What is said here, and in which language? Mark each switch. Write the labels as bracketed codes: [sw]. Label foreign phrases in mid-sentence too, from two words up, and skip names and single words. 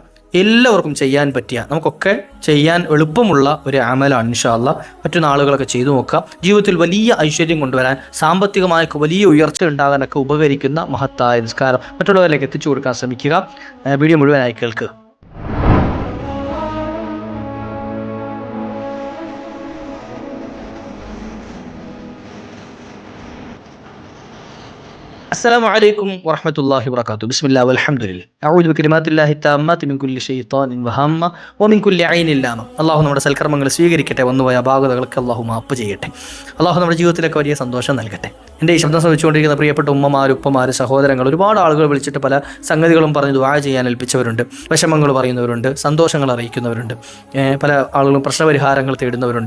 [ml] എല്ലാവർക്കും ചെയ്യാൻ പറ്റിയ, നമുക്കൊക്കെ ചെയ്യാൻ എളുപ്പമുള്ള ഒരു അമലാണ് [ar] إن شاء الله. [ml] മറ്റു ആളുകളൊക്കെ ചെയ്തു നോക്കാം. ജീവിതത്തിൽ വലിയ ഐശ്വര്യം കൊണ്ടുവരാൻ, സാമ്പത്തികമായ വലിയ ഉയർച്ച ഉണ്ടാകാനൊക്കെ ഉപകരിക്കുന്ന മഹത്തായ നിസ്കാരം മറ്റുള്ളവരിലേക്ക് എത്തിച്ചു കൊടുക്കാൻ ശ്രമിക്കുക. വീഡിയോ മുഴുവനായി കേൾക്കുക. [ar] السلام عليكم ورحمة الله وبركاته. بسم الله والحمد لله. أعوذ بكلمات الله التامات من كل شيطان وهامة ومن كل عين لامة. [ml] അള്ളാഹു നമ്മുടെ സൽക്കർമ്മങ്ങൾ സ്വീകരിക്കട്ടെ, വന്നുപോയ അപാകതകൾക്ക് അള്ളാഹു മാപ്പ് ചെയ്യട്ടെ. അള്ളാഹു നമ്മുടെ ജീവിതത്തിലൊക്കെ വലിയ സന്തോഷം നൽകട്ടെ. എൻ്റെ ഈ ശബ്ദം ശ്രമിച്ചുകൊണ്ടിരിക്കുന്ന പ്രിയപ്പെട്ട ഉമ്മമാർ, ഉപ്പമാർ, സഹോദരങ്ങൾ, ഒരുപാട് ആളുകൾ വിളിച്ചിട്ട് പല സംഗതികളും പറഞ്ഞ് ദുആ ചെയ്യാൻ ഏൽപ്പിച്ചവരുണ്ട്. വിഷമങ്ങൾ പറയുന്നവരുണ്ട്, സന്തോഷങ്ങൾ അറിയിക്കുന്നവരുണ്ട്, പല ആളുകളും പ്രശ്നപരിഹാരങ്ങൾ തേടുന്നവരുണ്ട്.